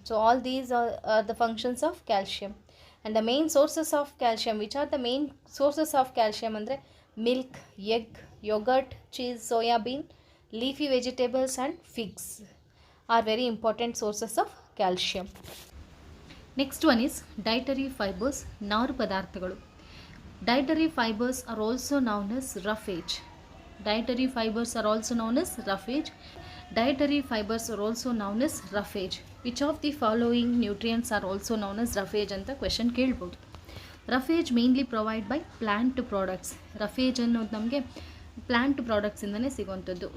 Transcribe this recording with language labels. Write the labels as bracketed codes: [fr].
[en] So all these are the functions of calcium. And the main sources of calcium, which are the main sources of calcium ಅಂದರೆ milk, egg, yogurt, cheese, soybean, leafy vegetables and figs are very important sources of calcium. Next one is dietary fibers, [kn] ನಾರು ಪದಾರ್ಥಗಳು. [en] Dietary fibers are also known as roughage. Dietary fibers are also known as roughage. Dietary fibers are also known as roughage. Which of the following nutrients are also known as roughage [kn] ಅಂತ question ಕೇಳ್ಬೋದು. [en] roughage mainly provide by plant products. [kn] roughage ಅನ್ನೋದು ನಮಗೆ plant ಪ್ರಾಡಕ್ಟ್ಸಿಂದನೇ ಸಿಗುವಂಥದ್ದು.